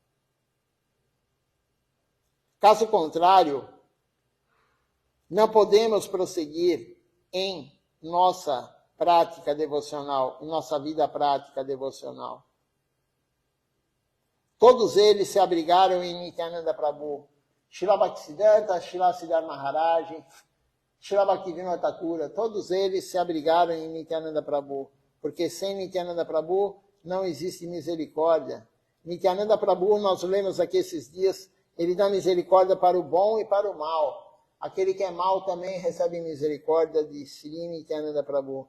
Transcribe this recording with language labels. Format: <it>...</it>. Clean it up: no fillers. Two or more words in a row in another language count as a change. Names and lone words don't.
<pt>Caso contrário, não podemos prosseguir em nossa prática devocional, em nossa vida prática devocional. Todos eles se abrigaram em Nityananda Prabhu. Srila Bhaktisiddhanta, Srila Siddhar Maharaj, Srila Bhaktivinoda Thakura, todos eles se abrigaram em Nityananda Prabhu, porque sem Nityananda Prabhu não existe misericórdia. Nityananda Prabhu, nós lemos aqui esses dias, ele dá misericórdia para o bom e para o mal. Aquele que é mal também recebe misericórdia de Sri Nityananda Prabhu.</pt>